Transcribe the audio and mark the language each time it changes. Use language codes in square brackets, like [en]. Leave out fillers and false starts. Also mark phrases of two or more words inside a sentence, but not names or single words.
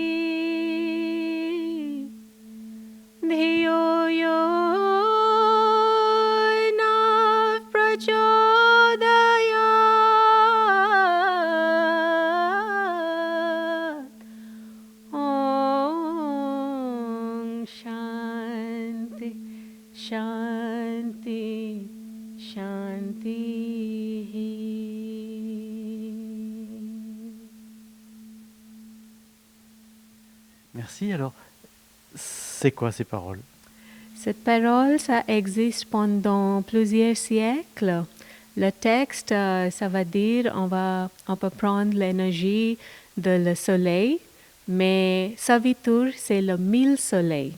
[sa] धियो यो नः प्रचोदयात्। ॐ शान्तिः शान्तिः शान्तिः. [fr] Merci. Alors, c'est quoi ces paroles? Cette parole, ça existe pendant plusieurs siècles. Le texte, ça va dire, on peut prendre l'énergie de le soleil, mais Savitur, c'est le 1000 soleils.